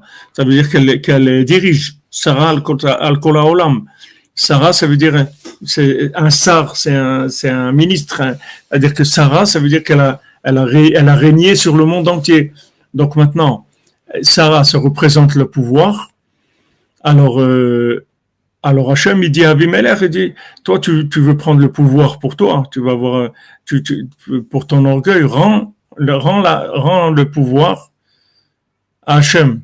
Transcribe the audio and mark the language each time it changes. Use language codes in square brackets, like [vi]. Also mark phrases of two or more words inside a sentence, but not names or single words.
[fr] Ça veut dire qu'elle dirige. [he] שרה על כל העולם. [fr] Sarah, ça veut dire, c'est un sar, c'est un ministre. C'est-à-dire que Sarah, ça veut dire qu'elle a régné sur le monde entier. Donc maintenant, Sarah, ça représente le pouvoir. Alors Hachem, il dit à Avimelech, il dit, toi, tu veux prendre le pouvoir pour toi, tu vas avoir, pour ton orgueil, rends le pouvoir à Hachem.